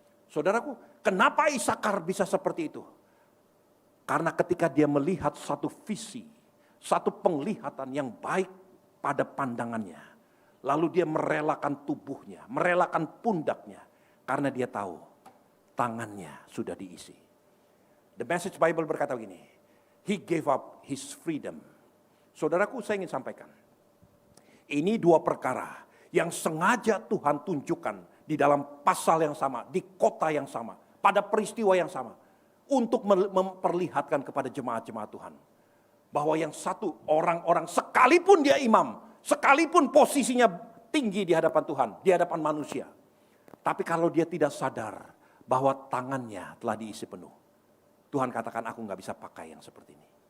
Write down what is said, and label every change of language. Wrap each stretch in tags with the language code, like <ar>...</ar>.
<id>Saudaraku, kenapa Isakar bisa seperti itu? Karena ketika dia melihat satu visi, satu penglihatan yang baik pada pandangannya, lalu dia merelakan tubuhnya, merelakan pundaknya, karena dia tahu tangannya sudah diisi.</id> <en>The Message Bible</en> <id>berkata begini,</id> <en>he gave up his freedom.</en> <id>Saudaraku, saya ingin sampaikan, ini dua perkara yang sengaja Tuhan tunjukkan di dalam pasal yang sama, di kota yang sama, pada peristiwa yang sama, untuk memperlihatkan kepada jemaat-jemaat Tuhan, bahwa yang satu, orang-orang sekalipun dia imam, sekalipun posisinya tinggi di hadapan Tuhan, di hadapan manusia, tapi kalau dia tidak sadar bahwa tangannya telah diisi penuh, Tuhan katakan, aku gak bisa pakai yang seperti ini.</id>